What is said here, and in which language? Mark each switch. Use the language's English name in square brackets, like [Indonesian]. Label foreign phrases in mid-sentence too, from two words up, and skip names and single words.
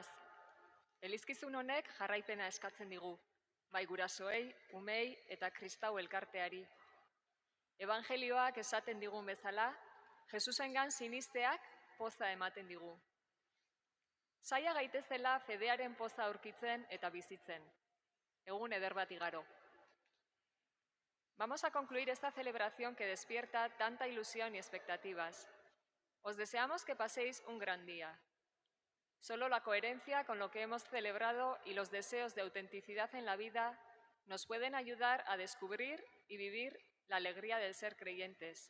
[Basque] Elizkizun honek jarraipena eskatzen digu, bai gurasoei, umei eta kristau elkarteari. Evangelioak esaten digun bezala, Jesusengan sinisteak poza ematen digu. Saia gaitezela fedearen poza aurkitzen eta bizitzen. Egun eder bat igaro. [Spanish] Vamos a concluir esta celebración que despierta tanta ilusión y expectativas. Os deseamos que paséis un gran día. Solo la coherencia con lo que hemos celebrado y los deseos de autenticidad en la vida nos pueden ayudar a descubrir y vivir la alegría del ser creyentes.